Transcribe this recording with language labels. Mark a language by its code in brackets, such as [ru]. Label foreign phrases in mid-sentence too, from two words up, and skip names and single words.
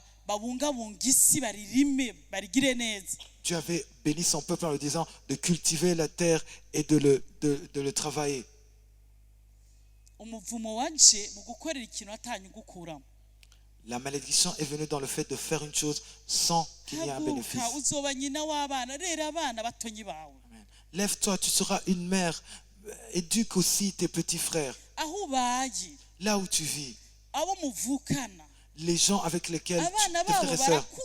[rw] babungabunga isi baririme barigire neza. [fr] Dieu avait béni son peuple en lui disant de cultiver la terre et de le travailler. [rw] Umuvumo waje mu gukorera ikintu atanyugukuramo. [fr] La malédiction est venue dans le fait de faire une chose sans qu'il y ait un bénéfice. Amen. Lève-toi, tu seras une mère. Éduque aussi tes petits frères. Là où tu vis. Les gens avec lesquels tes frères et sœurs.